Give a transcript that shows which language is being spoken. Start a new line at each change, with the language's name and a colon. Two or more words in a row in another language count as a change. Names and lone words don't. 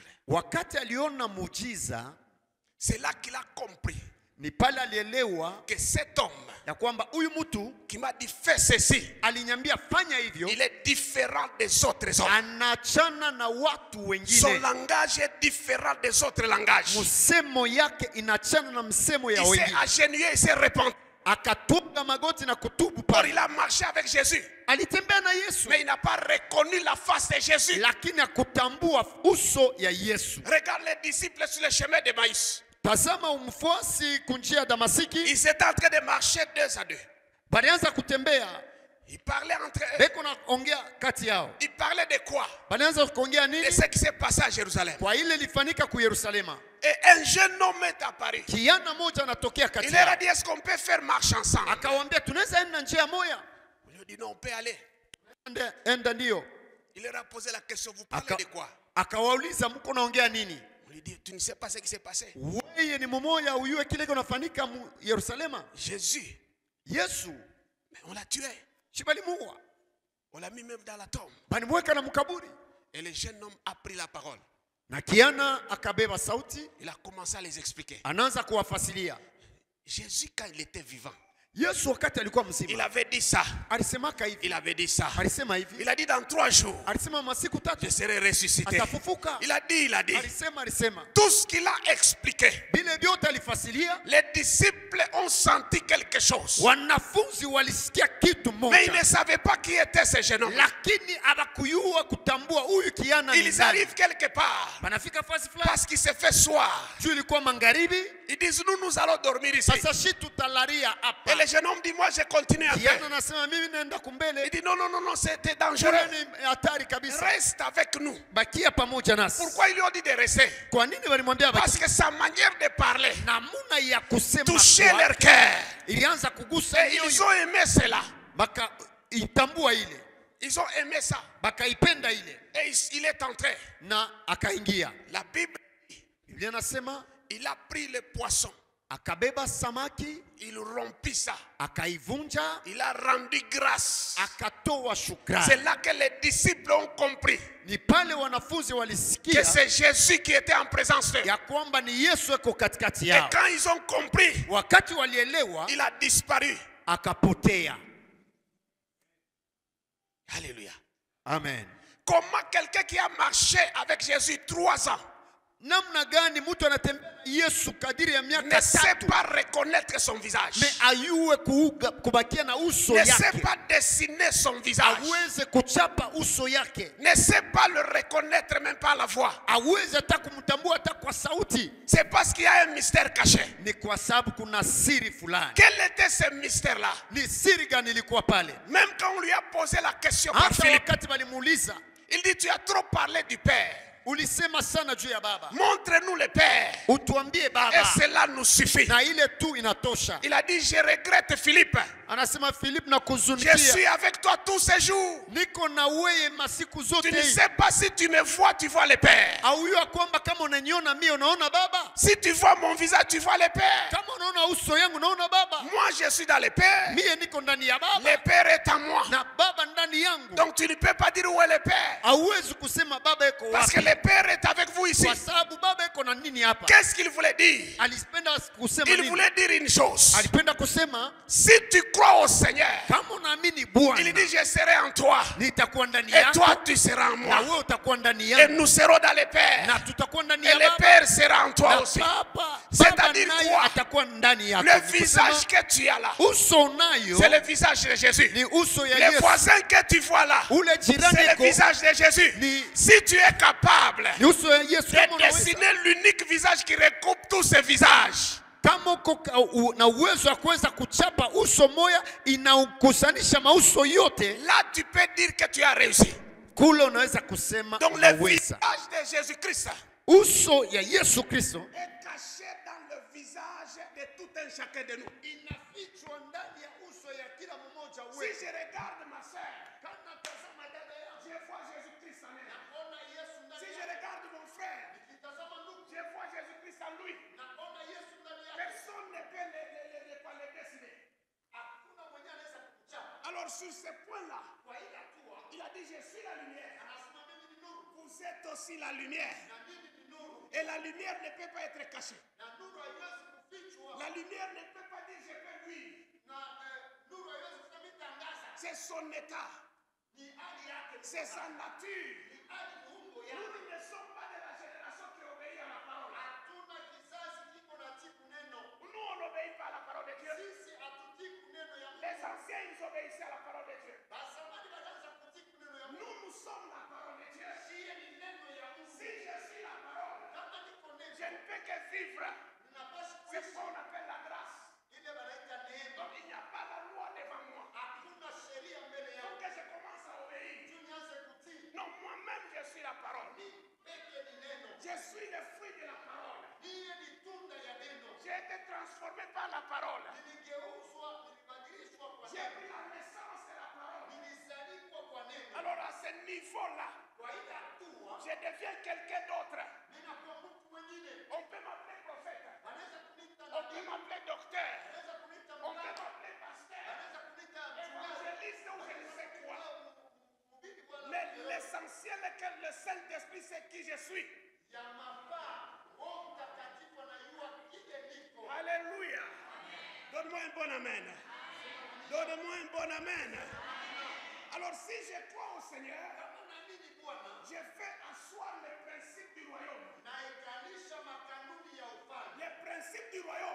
Swahili: wakati aliona muujiza,
French: c'est là qu'il a compris
Swahili: ni pale alielewa
French: que cet homme
Swahili: ya kwamba huyu mtu
French: qui m'a dit fais ceci,
Swahili: alinyambia fanya hivyo,
French: il est différent des autres hommes.
Swahili: anachana na watu
French: Son
Swahili: wengine.
French: langage est différent des autres langages.
Swahili: Msemo yake inachana na msemo ya
French: Il s'est
Swahili: wengine.
French: agenouillé, il s'est repenti.
Swahili: Akatunga magoti na kutubu
French: Or,
Swahili: pale.
French: il a marché avec Jésus,
Swahili: Alitembea na Yesu,
French: mais il n'a pas reconnu la face de Jésus.
Swahili: lakini akutambua uso ya Yesu.
French: Regarde les disciples sur le chemin de Maïs.
Swahili: Tazama umfuasi kunjia Damasiki,
French: Ils étaient en train de marcher 2 à 2.
Swahili: balianza kutembea,
French: Ils parlaient entre eux.
Swahili: beko na ongea kati yao.
French: Ils parlaient de quoi?
Swahili: Balianza kuongea
French: De
Swahili: nini?
French: ce qui s'est passé à Jérusalem.
Swahili: Kwa ile ilifanyika ku Yerusalema.
French: Et un jeune homme est apparu.
Swahili: Kiana moja anatokea kati
French: Il leur a
Swahili: yao.
French: dit, est-ce qu'on peut faire marche ensemble?
Swahili: Akawaambia tunaweza enda njia moja.
French: On lui a dit, non, on peut aller.
Swahili: Enda ndio.
French: Il leur a posé la question, vous parlez de quoi?
Swahili: Akawauliza mko naongea nini?
French: On lui dit, tu ne sais pas ce qui s'est passé.
Swahili: Wewe ni mmoja uyue kile kinafanyika Yerusalema.
French: Jésus,
Swahili: Yesu
French: mais on l'a tué.
Swahili: shibalimuua.
French: On l'a mis même dans la tombe.
Swahili: Banimweka na mkaburi.
French: Et le jeune homme a pris la parole.
Swahili: Na kiana akabeba sauti,
French: Il a commencé à les expliquer.
Swahili: anaanza kuwafasilia.
French: Jésus, quand il était vivant,
Swahili: Yesu wakati alikuwa
French: il
Swahili: mzima
French: avait dit ça.
Swahili: alisemaka hivi.
French: Il avait dit ça.
Swahili: Alisema hivi.
French: Il a dit dans 3 jours,
Swahili: Alisema masiku tatu
French: je serai ressuscité.
Swahili: atafufuka.
French: Il a dit.
Swahili: Alisema.
French: Tout ce qu'il a expliqué,
Swahili: Bile vyote alifasilia.
French: les disciples ont senti quelque chose.
Swahili: Wanafunzi walisikia kitu
French: Mais ils
Swahili: moja.
French: ne savaient pas qui était ce jeune homme.
Swahili: Lakini hawakuyua kutambua huyu kiana ni
French: Ils
Swahili: nani.
French: arrivent quelque part.
Swahili: Banafika fasi fulani.
French: Parce qu'il s'est fait soir.
Swahili: Juu ilikuwa magharibi.
French: Ils disent, nous allons dormir ici.
Swahili: Sasa shi tutalaria hapa.
French: Et le jeune homme dit, moi je continue à
Swahili: Kiana
French: faire.
Swahili: anasema mimi naenda kumbele.
French: Il dit, non, c'était
Swahili: Kule
French: dangereux.
Swahili: ni hatari kabisa.
French: Reste avec nous.
Swahili: Bakia pamoja nasi.
French: Pourquoi ils lui ont dit de rester?
Swahili: Kwa nini walimwambia baki?
French: Parce que sa manière de parler
Swahili: Namuna ya kusema
French: touchait
Swahili: kwake
French: leur cœur.
Swahili: ilianza kugusa
French: Et ils
Swahili: mioyo.
French: ont aimé cela.
Swahili: Baka itambua ile.
French: Ils ont aimé ça.
Swahili: Bakaipenda ile.
French: Et il est entré.
Swahili: Na akaingia.
French: La Bible,
Swahili: Biblia nasema
French: il a pris le poisson.
Swahili: akabeba samaki,
French: Il rompit ça.
Swahili: akaivunja,
French: Il a rendu grâce.
Swahili: akatoa shukrani.
French: C'est là que les disciples ont compris
Swahili: Ni pale wanafunzi
French: que
Swahili: walisikia
French: c'est Jésus qui était en présence d'eux.
Swahili: ya kwamba ni Yesu yuko katikati
French: Et
Swahili: yao.
French: quand ils ont compris,
Swahili: Wakati walielewa,
French: il a disparu.
Swahili: akapotea.
French: Alléluia.
Swahili: Amen.
French: Comment quelqu'un qui a marché avec Jésus 3 ans
Swahili: Namna gani mtu anatembea Yesu kadiri ya
French: ne
Swahili: miaka
French: sait
Swahili: 3
French: pas reconnaître son visage,
Swahili: me ayue kubakia na uso
French: ne sait
Swahili: yake,
French: pas dessiner son visage,
Swahili: aweze kuchapa uso yake,
French: ne sait pas le reconnaître même pas à la voix.
Swahili: aweze hata kumtambua hata kwa sauti.
French: C'est parce qu'il y a un mystère caché.
Swahili: Ni kwa sababu kuna siri fulani.
French: Quel était ce mystère-là?
Swahili: Ni siri gani ilikuwa pale?
French: Même quand on lui a posé la question par
Swahili: Hata Philippe, wakati walimuuliza,
French: il dit, tu as trop parlé du Père.
Swahili: ulisema sana juu ya baba.
French: Montre-nous le Père.
Swahili: Utuambie baba.
French: Et cela nous suffit.
Swahili: Na ile tu inatosha.
French: Il a dit, je regrette Philippe.
Swahili: Anasema Philippe na
French: Je
Swahili: kuzunikia.
French: suis avec toi tous ces jours.
Swahili: Niko na wewe masiku zote.
French: Tu ne sais pas si tu me vois, tu vois le Père.
Swahili: Auyua kwamba kama unaniona mimi unaona baba.
French: Si tu vois mon visage, tu vois le Père.
Swahili: Kama unaona uso yangu unaona baba.
French: Moi, je suis dans le Père.
Swahili: Mie niko ndani ya baba.
French: Le Père est en moi.
Swahili: Na baba ndani yangu.
French: Donc tu ne peux pas dire où est le Père.
Swahili: Hauwezi kusema baba yuko wapi.
French: Parce que le Père est avec vous ici.
Swahili: Kwa sababu baba yuko na nini hapa?
French: Qu'est-ce qu'il voulait dire?
Swahili: Alipenda kusema
French: Il
Swahili: nini?
French: voulait dire une chose.
Swahili: Alipenda kusema
French: Si tu crois au Seigneur,
Swahili: kama unaamini Bwana,
French: il dit, je serai en toi.
Swahili: nitakuwa ndani
French: Et
Swahili: yako.
French: toi, tu seras en
Swahili: Na
French: moi.
Swahili: wewe utakuwa ndani
French: Et
Swahili: yangu.
French: nous serons dans le Père.
Swahili: Na tutakuwa ndani
French: Et
Swahili: ya
French: le
Swahili: baba.
French: Père sera en toi
Swahili: Na
French: aussi.
Swahili: baba
French: C'est-à-dire
Swahili: naye
French: quoi?
Swahili: atakuwa ndani yako.
French: Le
Swahili: Ni kusema,
French: visage que tu as là,
Swahili: uso nayo
French: c'est le visage de Jésus.
Swahili: ni uso ya
French: Les
Swahili: Yesu.
French: voisins que tu vois là,
Swahili: Ule jirani
French: c'est le
Swahili: yako
French: visage de Jésus.
Swahili: ni
French: Si tu es capable
Swahili: ni uso ya Yesu. Kama
French: de
Swahili: unaweza,
French: dessiner l'unique visage qui recoupe tous ces visages,
Swahili: kama uko na uwezo wa kuweza kuchapa uso moya inakusanisha mauso yote,
French: là tu peux dire que tu as réussi.
Swahili: kule unaweza kusema
French: Donc le
Swahili: unaweza.
French: visage de Jésus-Christ
Swahili: Uso ya Yesu Kristo
French: est caché dans le visage de tout un chacun de nous.
Swahili: inafichwa ndani ya uso ya kila mmoja
French: Si
Swahili: wetu.
French: je regarde ma soeur,
Swahili: Kama tazama dada yangu,
French: je vois Jésus-Christ en elle.
Swahili: naona Yesu ndani
French: Si je
Swahili: yake.
French: regarde mon frère,
Swahili: Nikitazama ndugu,
French: je vois Jésus-Christ en lui.
Swahili: naona Yesu ndani yake.
French: Personne ne peut les décider.
Swahili: Hakuna mwenye anaweza kukuchapa.
French: Alors sur ce point-là,
Swahili: Kwa ile hatua,
French: il a dit, je suis la lumière.
Swahili: anasema mimi ni nuru.
French: Vous êtes aussi la lumière.
Swahili: Na mimi ni nuru.
French: Et la lumière ne peut pas être cachée.
Swahili: Na nuru haiwezi kufichwa.
French: La lumière ne peut pas dire je peux vivre.
Swahili: Na nuru haiwezi kusema itangaza.
French: C'est son état.
Swahili: Ni hali yake.
French: C'est sa nature.
Swahili: Ni hali muumbo
French: Nous
Swahili: yake.
French: ne sommes pas de la génération qui obéit à la parole.
Swahili: Hatuna kizazi kiko na tiku neno.
French: Nous, on n'obéit pas à la parole de Dieu.
Swahili: Sisi hatutiku neno ya Mungu.
French: Les anciens, ils obéissaient à la parole de Dieu.
Swahili: Basamani wakaanza kutiku neno ya Mungu.
French: Nous, nous sommes la parole de Dieu.
Swahili: Shie ni neno ya Mungu.
French: Si je suis la parole,
Swahili: Kama niko neno,
French: je ne peux que vivre.
Swahili: ninapaswa
French: C'est
Swahili: kuishi.
French: ce qu'on appelle la grâce.
Swahili: Ile wanaita neema.
French: Donc, il n'y a pas la loi devant moi.
Swahili: Hakuna sheria mbele
French: Donc,
Swahili: yangu.
French: que je commence à obéir.
Swahili: Juu nianze kutii.
French: Non, moi-même, je suis la parole.
Swahili: Peke ni neno.
French: Je suis le fruit de la parole.
Swahili: Niye ni tunda ya neno.
French: J'ai été transformé par la parole.
Swahili: Niligeuzwa, nilibadilishwa kwa
French: J'ai
Swahili: neno.
French: pris la naissance de la parole.
Swahili: Nilizalikwa kwa neno.
French: Alors, à ce niveau-là,
Swahili: Kwa ile hatua,
French: je deviens quelqu'un d'autre.
Swahili: ninakuwa mtu mwingine.
French: On peut m'appeler prophète.
Swahili: Wanaweza kuniita
French: On peut
Swahili: nabii.
French: m'appeler docteur.
Swahili: Wanaweza kuniita
French: On peut
Swahili: mganga.
French: m'appeler pasteur.
Swahili: Wanaweza kuniita mchungaji.
French: Évangéliste ou je ne sais quoi.
Swahili: Mhubiri wala
French: Mais
Swahili: mhubiri.
French: l'essentiel est que le Saint-Esprit sait qui je suis.
Swahili: Ya mafaa, Roho Mtakatifu anajua kile niko.
French: Alléluia. Donne-moi un bon amen. Donne-moi un bon amen. Alors si je crois au Seigneur,
Swahili: Kama naamini Bwana,
French: je fais asseoir le principe du royaume.
Swahili: naikalisha makanuni ya ufalme.
French: Le principe du royaume,